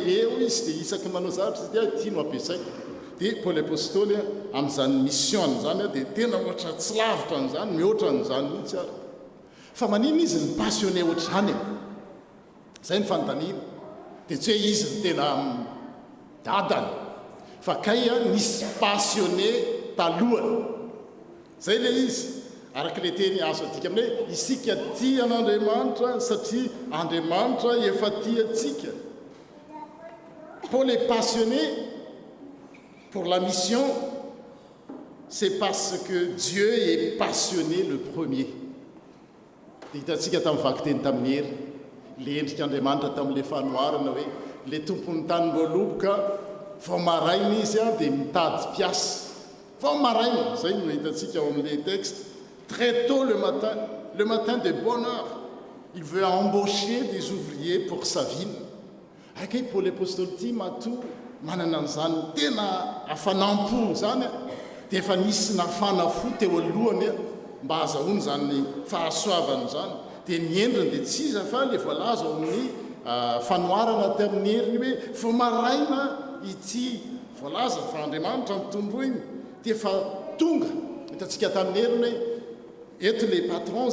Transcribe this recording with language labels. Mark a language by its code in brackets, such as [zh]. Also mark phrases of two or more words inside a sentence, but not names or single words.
[mg] be eo izy dia isaky manao zavatra izy dia tiano ampiasaiko dia paoly apôstôly amin'izany mission zany dia tena ohatra tsy lavitra n'izany mihoatra n'izany mihitsy ary fa manino izy ny passionné ohatr'izany zay ny fanontaniana dia tsy hoe izy ny tena dadany fa kay nisy passionné talohany zay le izy araka le teny azo adika aminy hoe isika tia an'Andriamanitra satria Andriamanitra efa tia antsika. [fr] Paul est passionné pour la mission, c'est parce que Dieu est passionné le premier. [mg] Hitantsika tamin'ny vakiteny tamin'ny hery le endrik'Andriamanitra tamin'le fanoharana hoe le tompon'ny tany-mboaloboka vao maraina izy dia mitady mpiasa vao maraina zay no hitantsika ao amin'le [fr] texte très tôt le matin de bonne heure il veut embaucher des ouvriers pour sa ville. [mg] Akay Paul apôstôly ty matoa manana an'izany tena hafanampo zany dia efa nisy nafana fo teo alohany mba azahoany zany fahasoavany zany dia ny endriny dia tsy iza fa le voalaza ao amin'ny fanoharana tamin'ny heriny hoe fa maraina ity voalaza fa Andriamanitra mitombo iny dia efa tonga hitantsika tamin'ny heriny eto le patron